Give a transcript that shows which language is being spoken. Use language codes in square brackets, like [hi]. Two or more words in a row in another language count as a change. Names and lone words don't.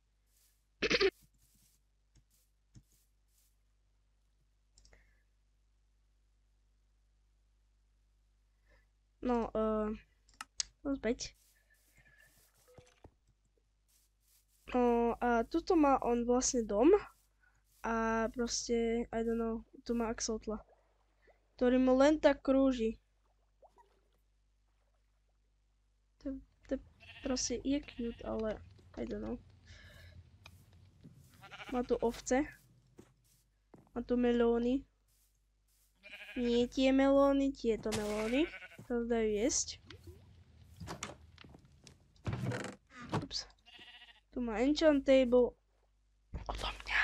[sk] No, späť. No, a tuto má on vlastne dom. A proste, [en] I don't know, [sk] tu má axolotla. Ktorý mu len tak krúži. To proste je cute, ale [en] I don't know. [sk] Má tu ovce. Má tu melóny. Nie tie melóny, tieto melóny. To dajú jesť. Ups. Tu má [en] enchant table. [sk] Odo mňa.